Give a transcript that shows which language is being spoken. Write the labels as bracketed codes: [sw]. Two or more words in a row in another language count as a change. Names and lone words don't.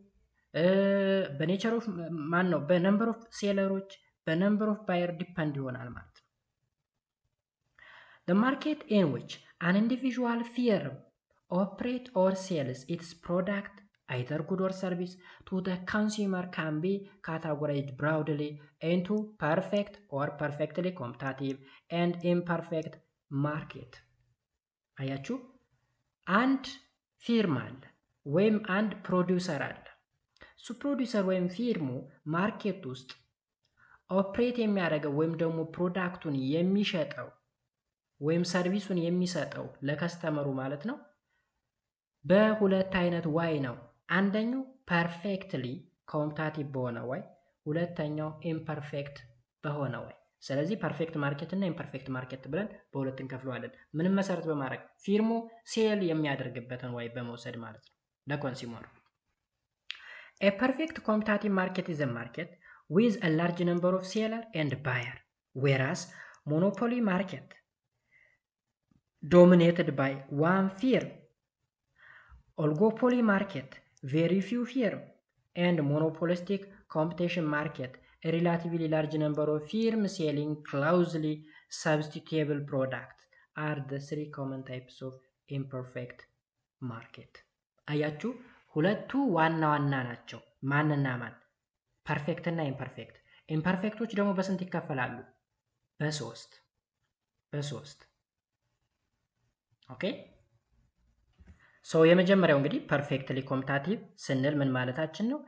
[en] nature of number of sellers number of buyer depend [am] ይሆናል ማለት ነው። [en] The market in which an individual firm operates or sells its product, either good or service, to the consumer can be categorized broadly into perfect or perfectly competitive and imperfect market. [am] አያችሁ፣ አንድ ፊርም አለ ወይም አንድ ፕሮዲውሰር አለ። እሱ ፕሮዲውሰር ወይም ፊርሙ ማርኬት ውስጥ ኦፕሬት የሚያደርገው ወይም ደግሞ ፕሮዳክቱን የሚሸጠው ወይም ሰርቪሱን የሚሰጠው ለከስተመሩ ማለት ነው በሁለት አይነት ዋይ ነው። አንደኛው [en] perfectly competitive [am] በሆነ ዋይ፣ ሁለተኛው ኢምፐርፌክት በሆነ ዋይ። ስለዚህ [en] perfect market [am] እና [en] imperfect market [am] ብለን በሁለት እንከፍለዋለን። ምንም መሰረት በማድረግ ፊርሙ ሴል የሚያደርግበትን ዋይ በመውሰድ ማለት ነው ለኮንሱመሩ። [en] A perfect competitive market is a market with a large number of seller and buyer, whereas monopoly market dominated by one firm, oligopoly market very few firm, and monopolistic competition market a relatively large number of firms selling closely substitutable products are the three common types of imperfect market. [am] አያችሁ፣ ሁለቱ ዋና ዋና ናቸው። ማንና ማን? ፐርፌክት እና ኢምፐርፌክት። ኢምፐርፌክቶች ደግሞ በስንት ይከፈላሉ? በሶስት። [en] okay. so [am] የመጀመሪያው እንግዲህ [en] perfectly competitive [am] ስንል ምን ማለታችን ነው?